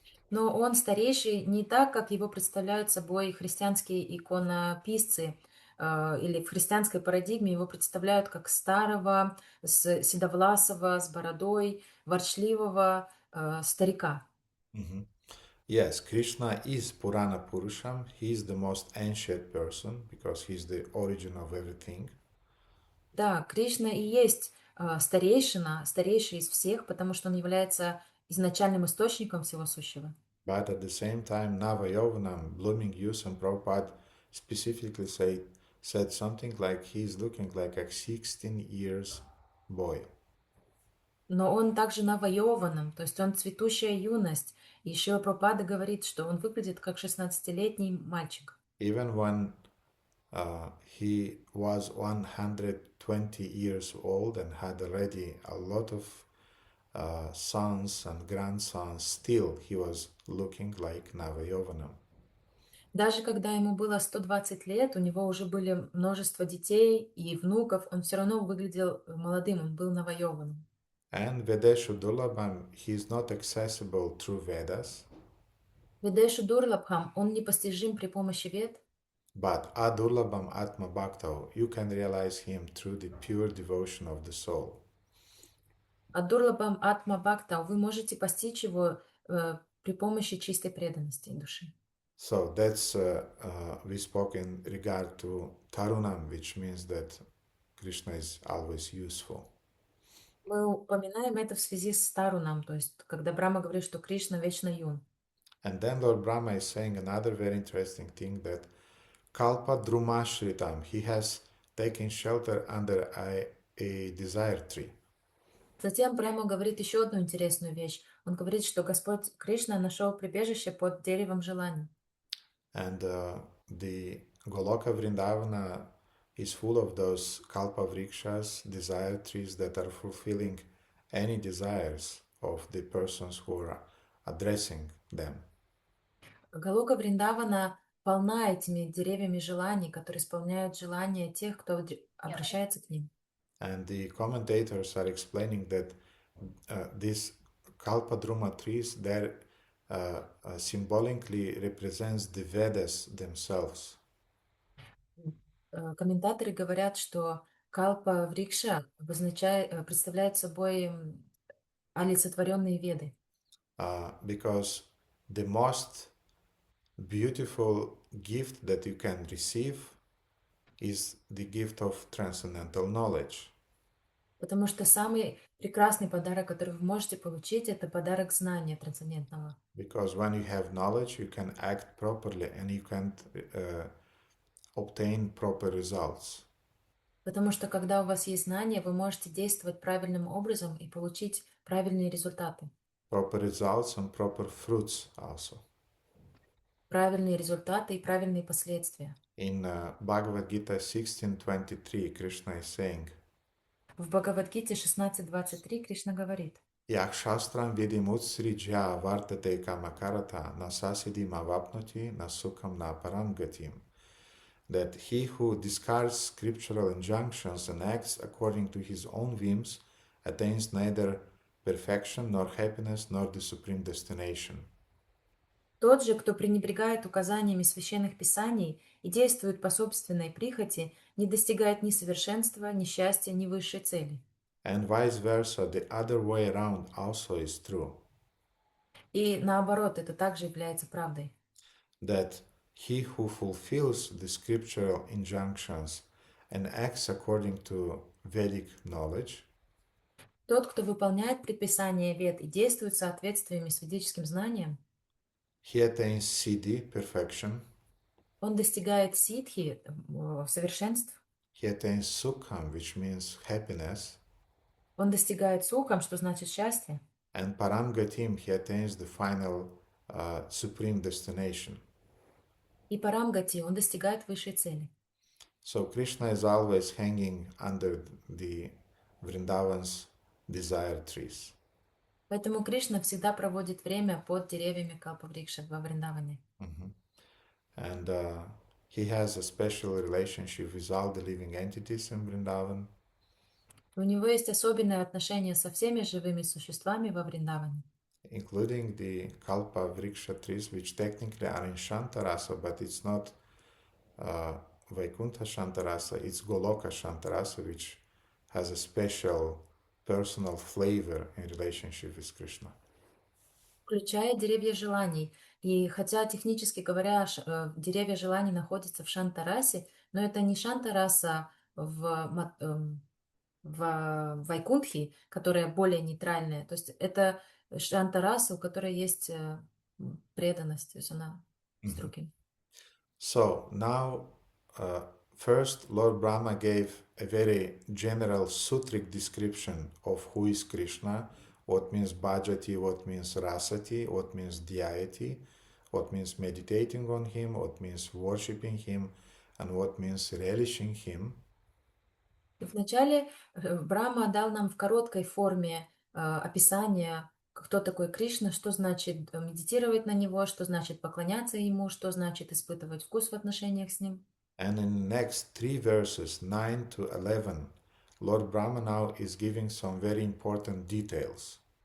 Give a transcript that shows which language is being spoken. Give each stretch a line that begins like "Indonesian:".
Russian: но он старейший не так, как его представляют собой христианские иконописцы, или в христианской парадигме его представляют как старого, седовласого, с бородой, ворчливого старика.
English: Yes, Krishna is Purana Purusham. He is the most ancient person because he is the origin of everything.
Russian: Да, Кришна и есть старейшина, старейший из всех, потому что он является изначальным источником всего сущего.
English: But at the same time, Navayovanam, blooming youth, and Prabhupada specifically said something like he's looking like a 16 years boy.
Russian: Но он также навоеванным, то есть он цветущая юность. И еще Прабхупада говорит, что он выглядит как 16-летний мальчик.
English: Even when he was 120 years old and had already a lot of sons and grandsons, still he was looking like Navayovanam.
Russian: Даже когда ему было 120 лет, у него уже были множество детей и внуков, он все равно выглядел молодым, он был навоеванным.
English: And
Sanskrit: Vedeshu Durlabham,
English: he is not accessible through Vedas,
Sanskrit: Ведешу Дурлабхам,
Russian: он непостижим при помощи вед,
English: but
Sanskrit: Adurlabham Atma Bhakto,
English: you can realize him through the pure devotion of the soul.
Russian: а
Sanskrit: Дурлабхам Атма Бхакта
Russian: вы можете постичь его при помощи чистой преданности души.
English: So that's, we spoke in regard to Tarunam, which means that Krishna is always useful.
Russian: Мы упоминаем это в связи с Тарунам, то есть когда Брахма говорит, что Кришна вечно юн.
English: And then Lord Brahma is saying another very interesting thing, that Kalpa Drumashritam, he has taken shelter under a desire tree.
Russian: Затем Брахма говорит еще одну интересную вещь. Он говорит, что Господь Кришна нашел прибежище под деревом желаний.
English: And the Goloka Vrindavana is full of those Kalpa Vrikshas, desire trees that are fulfilling any desires of the persons who are addressing them.
Russian: Галока Вриндавана полна этими деревьями желаний, которые исполняют желания тех, кто обращается к ним.
English: And the commentators are explaining that these Kalpadruma trees, they're symbolically represents the Vedas themselves.
Russian: Комментаторы говорят, что Калпа Врикша представляет собой олицетворенные веды.
English: Because the most beautiful gift that you can receive is the gift of transcendental knowledge.
Russian: Потому что самый прекрасный подарок, который вы можете получить, это подарок знания трансцендентного.
English: Because when you have knowledge, you can act properly and you can obtain proper results.
Russian: Потому что когда у вас есть знания, вы можете действовать правильным образом и получить правильные результаты.
English: Proper results and proper fruits also.
Russian: Правильные результаты и правильные последствия.
English: In Bhagavad Gita 16:23, Krishna is saying,
Russian: В Бхагавад-гите 16.23 Кришна говорит:
Sanskrit: Yakshastram vidimutsrijya vartate kamakarata nasasidim avapnoti nasukam na paramgatim.
English: That he who discards scriptural injunctions and acts according to his own whims attains neither perfection nor happiness nor the supreme destination.
Russian: Тот же, кто пренебрегает указаниями священных писаний и действует по собственной прихоти, не достигает ни совершенства, ни счастья, ни высшей цели.
English: And vice versa, the other way around also is true.
Russian: И наоборот, это также является правдой.
English: That he who fulfills the scriptural injunctions and acts according to Vedic knowledge
Russian: Тот, кто выполняет предписания Вед и действует в соответствии с ведическим знанием,
English: he attains siddhi, perfection,
Russian: он достигает ситхи, совершенств,
English: he attains sukham, which means happiness,
Russian: он достигает сухам, что значит счастье,
English: and paramgatim, he attains the final supreme destination.
Russian: и парамгати, он достигает высшей цели.
English: So Krishna is always hanging under the Vrindavan's desire trees.
Russian: Поэтому Кришна всегда проводит время под деревьями Калпаврикша во Вриндаване.
English: And he has a special relationship with all the living entities in Vrindavan.
Russian: У него есть особенное отношение со всеми живыми существами во Вриндаване,
English: Including the Kalpa Vriksha trees, which technically are in Shantarasa, but it's not Vaikuntha Shantarasa, it's Goloka Shantarasa, which has a special personal flavor in relationship with Krishna.
Russian: включая деревья желаний. И хотя технически говоря, деревья желаний находятся в Шантарасе, но это не Шантараса в Вайкунтхи, которая более нейтральная. То есть это Шантараса, у которой есть преданность, то есть она с другим.
English: So now, first, Lord Brahma gave a very general sutric description of who is Krishna, what means bhajati, what means rasati, what means dhyayati, what means meditating on him, what means worshipping him, and what means relishing him.
Russian: Вначале Брахма дал нам в короткой форме описание, кто такой Кришна, что значит медитировать на него, что значит поклоняться ему, что значит испытывать вкус в отношениях с ним.
English: And in the next 3 verses, 9 to 11, Lord Brahma now is giving some very important details.